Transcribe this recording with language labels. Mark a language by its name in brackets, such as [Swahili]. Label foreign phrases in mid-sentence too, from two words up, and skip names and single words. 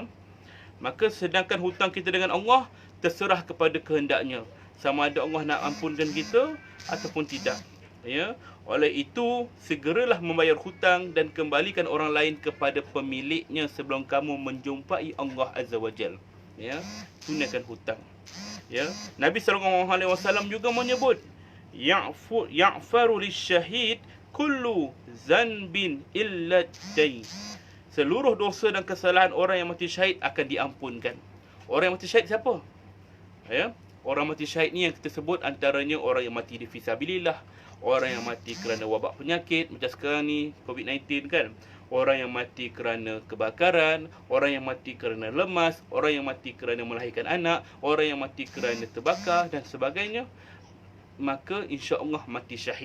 [Malay] Maka sedangkan hutang kita dengan Allah terserah kepada kehendaknya, sama ada Allah nak ampunkan kita ataupun tidak. Ya. Oleh itu, segeralah membayar hutang dan kembalikan orang lain kepada pemiliknya sebelum kamu menjumpai Allah [Arabic] عز وجل. [Malay] Ya, tunaikan hutang. Ya, Nabi SAW juga menyebut, [Arabic] يغفر للشهيد كل ذنب إلا الدين. [Malay] Seluruh dosa dan kesalahan orang yang mati syahid akan diampunkan. Orang yang mati syahid siapa? Ya, orang mati syahid ni yang kita sebut antaranya orang yang mati di fisabilillah, orang yang mati kerana wabak penyakit macam sekarang ni COVID-19 kan. Orang yang mati kerana kebakaran, orang yang mati kerana lemas, orang yang mati kerana melahirkan anak, orang yang mati kerana terbakar dan sebagainya, maka insya-Allah mati syahid.